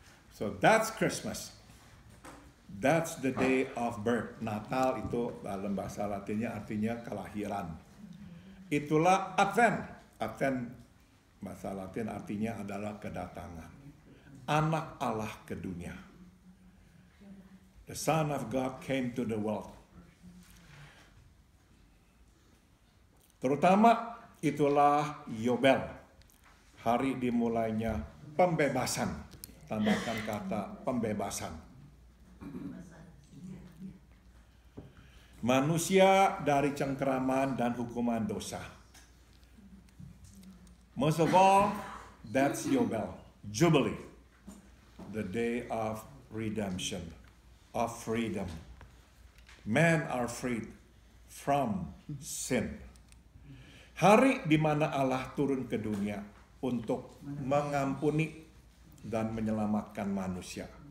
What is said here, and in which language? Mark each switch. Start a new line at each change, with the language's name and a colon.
English: So that's Christmas. That's the day of birth.
Indonesian: Natal itu dalam bahasa Latinnya artinya kelahiran. Itulah Advent. Advent bahasa Latin artinya adalah kedatangan. Anak Allah ke dunia.
English: The Son of God came to the world.
Indonesian: Terutama itulah Yobel, hari dimulainya pembebasan. Tambahkan kata pembebasan. Manusia dari cengkeraman dan hukuman dosa.
English: Most of all, that's Yobel, Jubilee, the day of redemption, of freedom. Men are freed from sin.
Indonesian: Hari di mana Allah turun ke dunia untuk mengampuni dan menyelamatkan manusia.